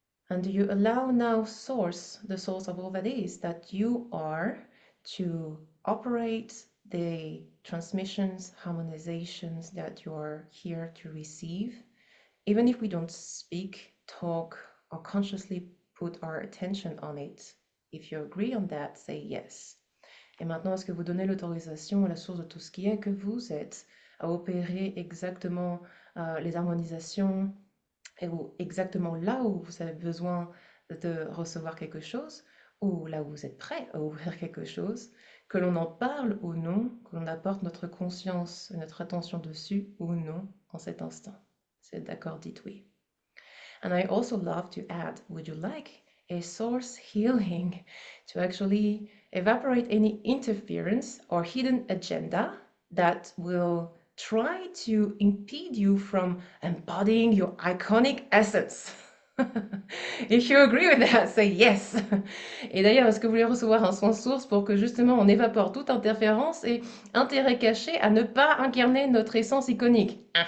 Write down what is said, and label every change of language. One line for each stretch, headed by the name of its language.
English: And you allow now source, the source of all that is, that you are to operate the transmissions, harmonizations that you're here to receive, even if we don't speak, talk, or consciously put our attention on it. If you agree on that, say yes.
French: Et maintenant, est-ce que vous donnez l'autorisation à la source de tout ce qui est que vous êtes à opérer exactement les harmonisations et exactement là où vous avez besoin de recevoir quelque chose ou là où vous êtes prêt à ouvrir quelque chose, que l'on en parle ou non, que l'on apporte notre conscience et notre attention dessus ou non en cet instant. C'est d'accord, dites oui.
English: And I also love to add, would you like a source healing to actually evaporate any interference or hidden agenda that will try to impede you from embodying your iconic essence? If you agree with that, say yes.
French: Et d'ailleurs, est-ce que vous voulez recevoir un soin source pour que justement on évapore toute interférence et intérêt caché à ne pas incarner notre essence iconique?